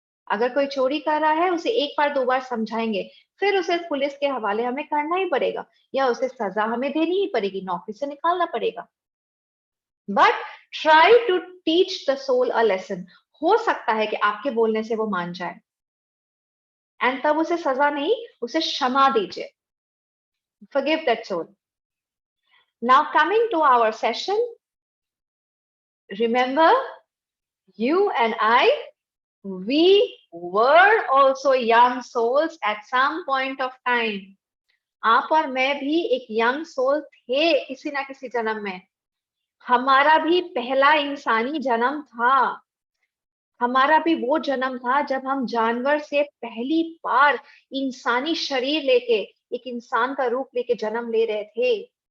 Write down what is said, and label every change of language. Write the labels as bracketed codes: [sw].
[hi] अगर कोई चोरी कर रहा है, उसे एक बार दो बार समझाएंगे, फिर उसे पुलिस के हवाले हमें करना ही पड़ेगा, या उसे सजा हमें देनी ही पड़ेगी, नौकरी से निकालना पड़ेगा. [en] But try to teach the soul a lesson. [hi] हो सकता है कि आपके बोलने से वो मान जाए, एंड तब उसे सजा नहीं, उसे क्षमा दीजिए. [en] Forgive that soul. Now coming to our session, remember, you and I, we were also young souls at some point of time. [hi] आप और मैं भी एक यंग सोल थे किसी ना किसी जन्म में. हमारा भी पहला इंसानी जन्म था, हमारा भी वो जन्म था जब हम जानवर से पहली बार इंसानी शरीर लेके, एक इंसान का रूप लेके जन्म ले रहे थे।